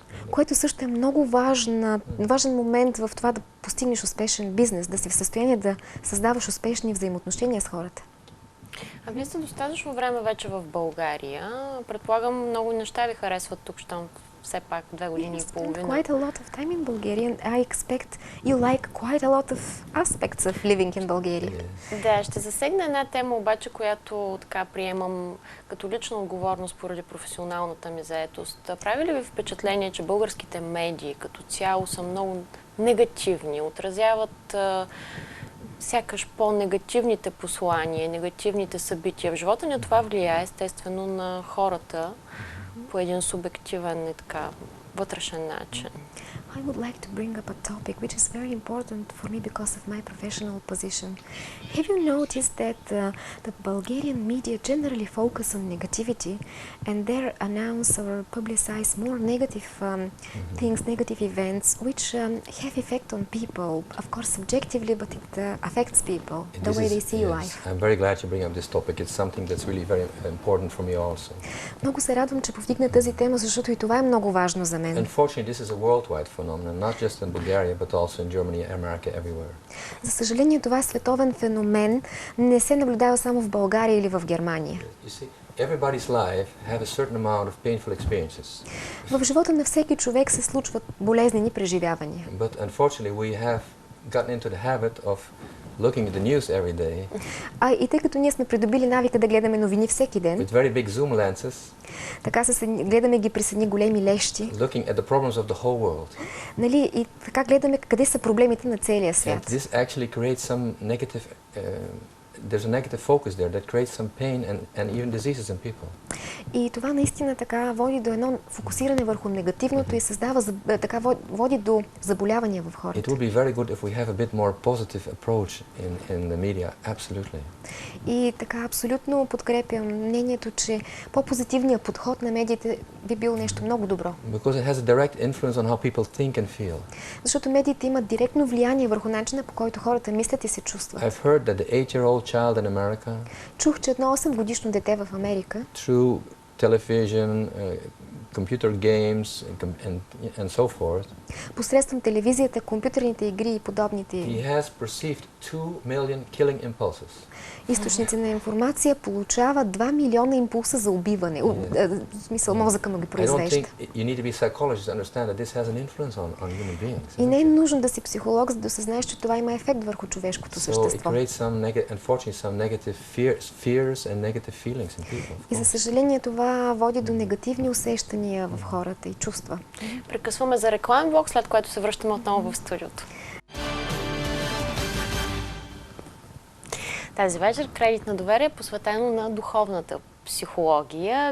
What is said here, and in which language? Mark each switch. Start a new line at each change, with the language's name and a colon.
Bulgarian: Което също е много важен момент в това да постигнеш успешен бизнес, да си в състояние да създаваш успешни взаимоотношения с хората. А вие сте достатъчно време вече в България. Предполагам, много неща ви харесват тук, щом все пак 2 години и половина.
English: Quite a lot of time in Bulgaria and I expect you like quite a lot of aspects of living in Bulgaria.
Bulgarian: Да, ще засегна една тема обаче, която така приемам като лична отговорност поради професионалната ми заетост. Прави ли ви впечатление, че българските медии като цяло са много негативни, отразяват сякаш по-негативните послания, негативните събития в живота ни, това влияе естествено на хората по един субективен и така вътрешен начин?
English: I would like to bring up a topic which is very important for me because of my professional position. Have you noticed that the Bulgarian media generally focus on negativity and they announce or publicize more negative things, negative events which have effect on people, of course subjectively, but it affects people, the way they see life. I'm very glad you bring up this topic. It's something that's really very important for me also.
Bulgarian: Много се радвам, че повдигна тази тема, защото и това е много важно за мен.
English: Unfortunately, this is a worldwide phenomenon, not just in Bulgaria, but also in Germany, America, everywhere.
Bulgarian: За съжаление, това е световен феномен. Не се наблюдава само в България или в Германия.
English: You see, everybody's life have a certain amount of painful experiences.
Bulgarian: В живота на всеки човек се случват болезнени преживявания.
English: But unfortunately, we have gotten into the habit of looking at the news every day.
Bulgarian: И тъй като ние сме придобили навика да гледаме новини всеки ден,
English: with very big zoom lenses,
Bulgarian: така гледаме ги през едни големи лещи,
English: looking at the problems of the whole world.
Bulgarian: Нали, и така гледаме къде са проблемите на целия свят.
English: And this actually creates some negative there's a negative focus there that creates some pain and even diseases in people.
Bulgarian: И това наистина така води до едно фокусиране върху негативното и така води до заболявания в хората.
English: It would be very good if we have a bit more positive approach in the media, absolutely.
Bulgarian: И така абсолютно подкрепям мнението, че по-позитивният подход на медиите би бил нещо много добро.
English: Because it has a direct influence on how people think and feel.
Bulgarian: Защото медиите имат директно влияние върху начина, по който хората мислят и се чувстват.
English: I've heard that the 8-year-old child in America,
Bulgarian: чух, че едно 8-годишно дете в Америка,
English: through television, computer games and so forth,
Bulgarian: Посредством телевизията, компютърните игри и подобните
English: He has perceived 2 million killing impulses.
Bulgarian: източници на информация получава 2 милиона импулса за убиване. В смисъл, мозъка му ги
English: I don't
Bulgarian: произвежда.
English: think you need to be a psychologist to understand that this has an influence on human beings.
Bulgarian: И не е нужно да си психолог, за да осъзнаеш, че това има ефект върху човешкото
English: So it
Bulgarian: същество.
English: creates unfortunately some negative fears and negative feelings in people.
Bulgarian: И за съжаление това води до негативни усещания в хората и чувства. Прекъсваме за рекламен блок, след което се връщаме отново в студиото. Тази вечер Кредит на доверие е посветено на духовната психология.